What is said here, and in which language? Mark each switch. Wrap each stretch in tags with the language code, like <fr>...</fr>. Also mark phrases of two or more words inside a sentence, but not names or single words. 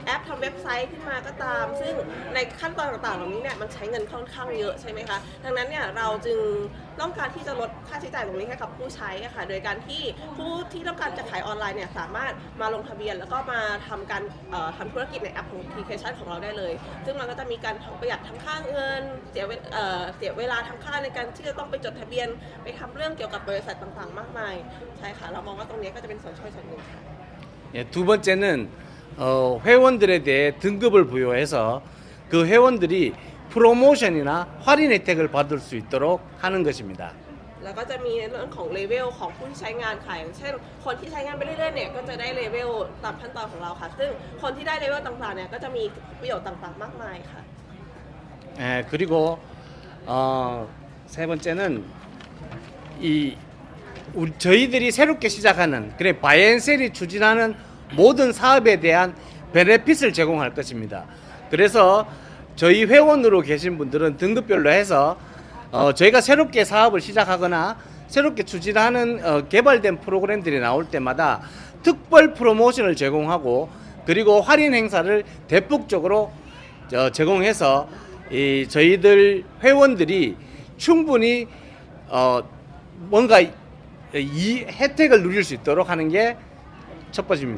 <th>แอปทำเว็บไซต์ขึ้นมาก็ตามซึ่งในขั้นตอนต่างๆเหล่านี้เนี่ยมันใช้เงินค่อนข้างเยอะใช่ไหมคะดังนั้นเนี่ยเราจึงต้องการที่จะลดค่าใช้จ่ายตรงนี้ให้กับผู้ใช้ค่ะโดยการที่ผู้ที่ต้องการจะขายออนไลน์เนี่ยสามารถมาลงทะเบียนแล้วก็มาทำการทำธุรกิจในแอปของ Application ของเราได้เลยซึ่งมันก็จะมีการประหยัดทั้งค่าเงินเสียเวลาทั้งค่าในการที่จะต้องไปจดทะเบียนไปทำเรื่องเกี่ยวกับบริษัทต่างๆมากมายใช่ค่ะเรามองว่าตรงนี้ก็จะเป็นส่วนช่วยส่วนหนึ่งค่ะ</th> <ko>예, 두 번째는 회원들에 대해 등급을 부여해서 그 회원들이 프로모션이나 할인 혜택을 받을 수 있도록 하는 것입니다.</ko> <th>แล้วก็จะมีเรื่องของเลเวลของผู้ที่ใช้งานค่ะอย่างเช่นคนที่ใช้งานไปเรื่อยๆเนี่ยก็จะได้เลเวลตามขั้นตอนของเราค่ะซึ่งคนที่ได้เลเวลต่างๆเนี่ยก็จะมีประโยชน์ต่างๆมากมายค่ะ</th> <ko>예, 그리고 세 번째는 저희들이 새롭게 시작하는 그래 바이앤셀이 추진하는 모든 사업에 대한 베네핏을 제공할 것입니다. 그래서 저희 회원으로 계신 분들은 등급별로 해서 저희가 새롭게 사업을 시작하거나 새롭게 추진하는 개발된 프로그램들이 나올 때마다 특별 프로모션을 제공하고 그리고 할인 행사를 대폭적으로 제공해서 저희들 회원들이 충분히 뭔가 이 혜택을 누릴 수 있도록 하는 게 첫 번째입니다.</ko>